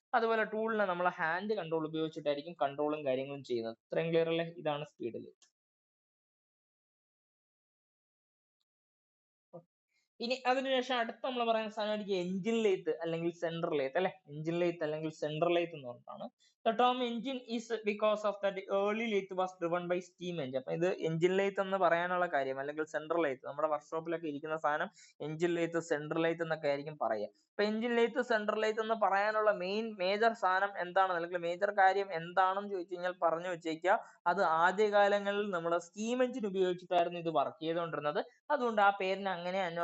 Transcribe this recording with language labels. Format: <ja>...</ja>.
<ml>അതുപോലെ ടൂളിനെ നമ്മൾ hand control ഉപയോഗിച്ചിട്ടായിരിക്കും കൺട്രോളും കാര്യങ്ങളും ചെയ്യുന്നത്. ഇത്രയും ക്ലിയർ അല്ലേ? ഇതാണ് സ്പീഡ് ലേത്ത്. ഇനി അതിനുശേഷം അടുത്ത നമ്മൾ പറയുന്ന സാധനമായിരിക്കും എഞ്ചിൻ ലേത്ത് അല്ലെങ്കിൽ സെൻട്രൽ ലേത്ത് അല്ലെ. എഞ്ചിൻ ലേത്ത് അല്ലെങ്കിൽ സെൻട്രൽ ലേത്ത് എന്ന് പറഞ്ഞിട്ടാണ്.</ml> <en>The term engine is because of that early lathe was driven by steam engine.</en> <ml>അപ്പൊ ഇത് എഞ്ചിൻ ലേത്ത് എന്ന് പറയാനുള്ള കാര്യം, അല്ലെങ്കിൽ സെൻട്രൽ ലേത്ത്, നമ്മുടെ വർക്ക്ഷോപ്പിലൊക്കെ ഇരിക്കുന്ന സാധനം എഞ്ചിൻ ലേത്ത്, സെൻട്രൽ ലേത്ത് എന്നൊക്കെ ആയിരിക്കും പറയുക. അപ്പൊ എഞ്ചിൻ ലേത്ത്, സെൻട്രൽ ലേത്ത് എന്ന് പറയാനുള്ള മേജർ സാധനം എന്താണ്, അല്ലെങ്കിൽ മേജർ കാര്യം എന്താണെന്ന് ചോദിച്ചു കഴിഞ്ഞാൽ പറഞ്ഞു വെച്ചേക്കുക, അത് ആദ്യകാലങ്ങളിൽ നമ്മൾ സ്റ്റീം എഞ്ചിൻ ഉപയോഗിച്ചിട്ടായിരുന്നു ഇത് വർക്ക് ചെയ്തുകൊണ്ടിരുന്നത്. അതുകൊണ്ട് ആ പേരിന് അങ്ങനെ</ml>